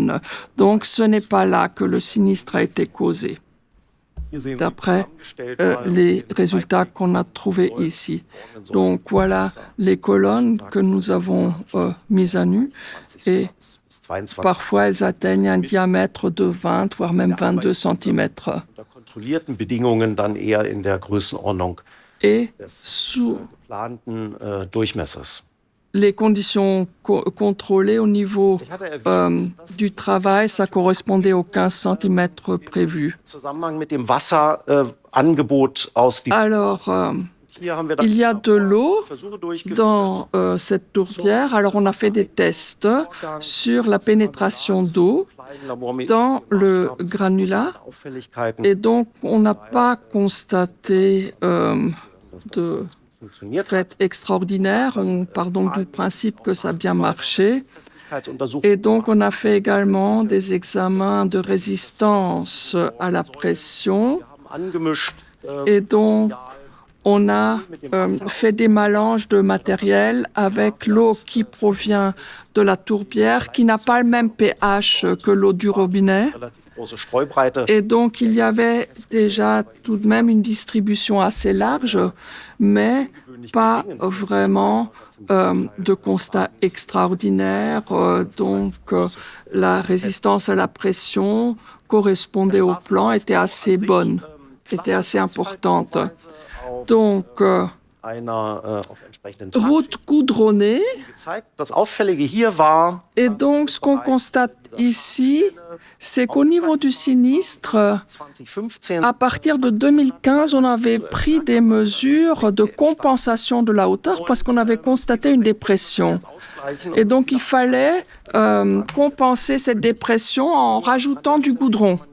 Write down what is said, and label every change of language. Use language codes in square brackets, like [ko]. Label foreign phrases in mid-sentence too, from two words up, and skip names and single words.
[fr] Donc, ce n'est pas là que le sinistre a été causé. d'après les résultats qu'on a trouvés ici. Donc voilà les colonnes que nous avons mises à nu et parfois elles atteignent un diamètre de 20 voire même 22 centimètres. [de] Unter kontrollierten Bedingungen dann eher in der Größenordnung [fr] Et des sous [de] geplanten Durchmessers. [fr] les conditions contrôlées au niveau [de] Ich hatte erwähnt, dass [fr] du travail, ça correspondait aux 15 centimètres prévus. [de] im Zusammenhang mit dem Wasserangebot aus die [fr] Alors, [de] hier haben wir dann [fr] il y a de l'eau [de] Versuche durchgeführt. [fr] dans cette tourbière. Alors, on a fait des tests sur la pénétration d'eau dans le granulat. [de] Auffälligkeiten [fr] Et donc, on n'a pas constaté de [de] funktioniert. [fr] fait extraordinaire. On part donc du principe que ça a bien marché. [de] Sicherheitsuntersuchungen [fr] Et donc, on a fait également des examens de résistance à la pression. [de] haben angemischt. [fr] Et donc, on a fait des mélanges de matériel avec l'eau qui provient de la tourbière, qui n'a pas le même pH que l'eau du robinet. [de] Relativ große Streubreite. [fr] Et donc, il y avait déjà tout de même une distribution assez large, mais pas vraiment de constat extraordinaire. La résistance à la pression correspondait au plan, était assez bonne, était assez importante. Donc, [de] Einer auf entsprechenden Trag [fr] route goudronnée. [de] gezeigt. Das Auffällige hier war, [fr] Et donc, ce qu'on constate ici, c'est qu'au niveau du sinistre, 2015 à partir de 2015, on avait pris des mesures de compensation de la hauteur parce qu'on avait constaté une dépression. [de] ausgleichen [fr] Et donc, il fallait compenser cette dépression en rajoutant du goudron.